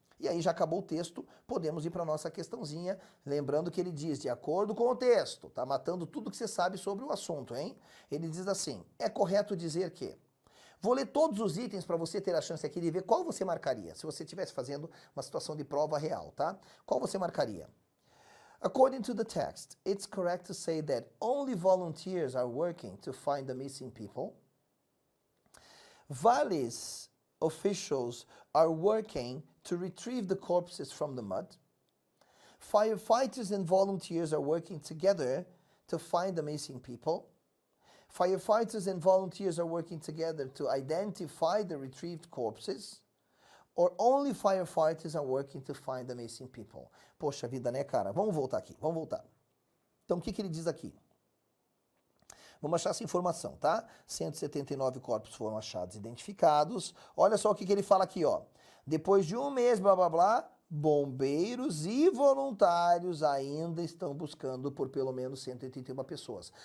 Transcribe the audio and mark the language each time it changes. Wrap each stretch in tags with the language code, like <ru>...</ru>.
<pt>E aí já acabou o texto, podemos ir para a nossa questãozinha, lembrando que ele diz, de acordo com o texto, tá matando tudo que você sabe sobre o assunto, hein? Ele diz assim, é correto dizer que... Vou ler todos os itens para você ter a chance aqui de ver qual você marcaria, se você estivesse fazendo uma situação de prova real, tá? Qual você marcaria?</pt> <en>According to the text, it's correct to say that only volunteers are working to find the missing people. Vales officials are working to retrieve the corpses from the mud. Firefighters and volunteers are working together to find the missing people. Firefighters and volunteers are working together to identify the retrieved corpses. Or only firefighters are working to find the missing people.</en> <pt>Poxa vida, né, cara? Vamos voltar aqui, vamos voltar. Então, o que ele diz aqui? Vamos achar essa informação, tá? 179 corpos foram achados e identificados. Olha só o que ele fala aqui, ó. Depois de um mês, blá, blá, blá, bombeiros e voluntários ainda estão buscando por pelo menos 181 pessoas.</pt>